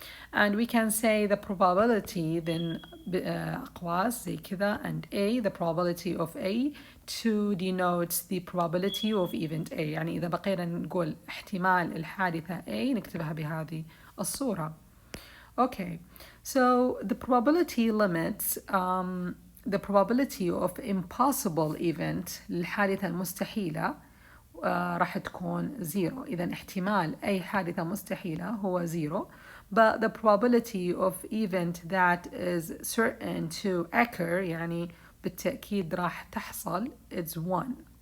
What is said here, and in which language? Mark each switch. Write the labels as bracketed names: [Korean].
[English] And we can say the probability, then [Arabic] أقواس زي كذا, [English] and A, the probability of A, to denote the probability of event A. [Arabic] يعني إذا بقينا نقول احتمال الحادثة A, نكتبها بهذه الصورة. [English] Okay, so the probability limits, the probability of impossible event, [Arabic] الحادثة المستحيلة, راح تكون 0. إذا احتمال أي حادثة مستحيلة هو 0. [English] but the probability of event that is certain to occur [Arabic] يعني بالتأكيد راح تحصل [English] is 1.